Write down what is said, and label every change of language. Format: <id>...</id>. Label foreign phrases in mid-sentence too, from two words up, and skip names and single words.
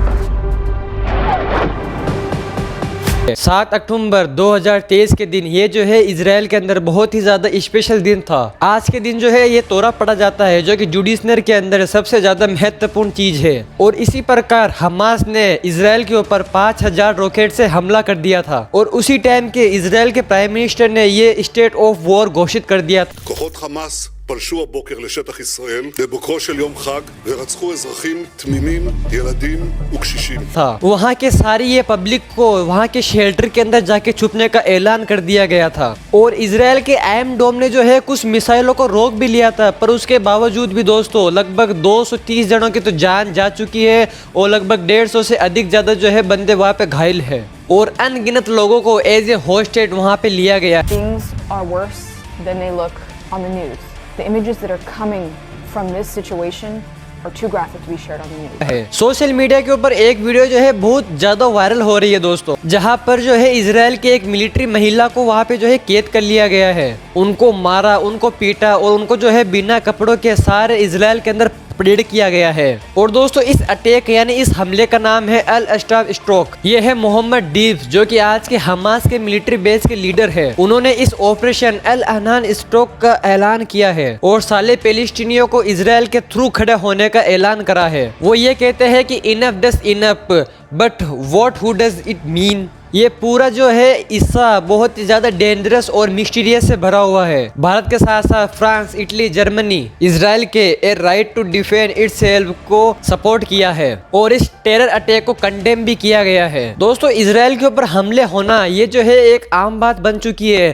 <hi>7 अक्टूबर 2023 के दिन ये जो है इजराइल के अंदर बहुत ही ज़्यादा स्पेशल दिन था। आज के दिन जो है ये तोरा पड़ा जाता है, जो कि जुडिशनर के अंदर सबसे ज़्यादा महत्वपूर्ण चीज़ है। और इसी प्रकार हमास ने इजराइल के ऊपर 5000 रॉकेट से हमला कर दिया था। और उसी टाइम के इजराइल के</hi> <en>prime minister</en> <hi>ने ये</hi> <en>state of war</en> <hi>घोषित कर दिया था।</hi> <he>כוחות חמאס פלשו הבוקר לשטח ישראל בבוקרו של יום חג ורצחו אזרחים תמימים, ילדים וקשישים.</he> <hi>था वहाँ के सारी ये पब्लिक को वहाँ के शेल्टर के अंदर जाके छुपने का ऐलान कर दिया गया था। और इजराइल के आयरन डोम ने जो है कुछ मिसाइलों को रोक भी लिया था, पर उसके बावजूद भी दोस्तों लगभग 230 जनों की तो जान जा चुकी है और लगभग 150 से अधिक ज़्यादा जो है बंदे वहाँ पे घायल है। और अनगिनत लोगों को</hi> <en>as a hostage</en> <hi>वहाँ पे लिया गया।</hi> <en>Things are worse than they look on the news. The images that are coming from this situation are too graphic to be shared on the news.</en> <hi>है</hi> <en>social media</en> <hi>के ऊपर एक वीडियो जो है बहुत ज्यादा वायरल हो रही है दोस्तों, जहां पर जो है इजराइल के एक मिलिट्री महिला को वहां पे जो है कैद कर लिया गया है। उनको मारा, उनको पीटा और उनको जो है बिना कपड़ों के सारे इजराइल के अंदर परेड किया गया है। और दोस्तों इस अटैक यानी इस हमले का नाम है अल अस्टाफ स्ट्रोक। ये है मोहम्मद डीब्स, जो कि आज के हमास के</hi> <en>military base</en> <hi>के लीडर है। उन्होंने इस ऑपरेशन अल अहनान स्ट्रोक का ऐलान किया है और साले पैलेस्टीनियों को इजराइल के थ्रू खड़े होने का ऐलान करा है। वो ये कहते हैं कि</hi> <en>enough does enough, but what who does it mean.</en> <hi>ये पूरा जो है हिस्सा बहुत ही ज्यादा डेंजरस और मिस्टीरियस से भरा हुआ है। भारत के साथ साथ फ्रांस, इटली, जर्मनी इजराइल के</hi> <en>a right to defend itself</en> <hi>को सपोर्ट किया है और इस</hi> <en>terror attack</en> <hi>को कंडेम भी किया गया है। दोस्तों इजराइल के ऊपर हमले होना ये जो है एक आम बात बन चुकी है।</hi>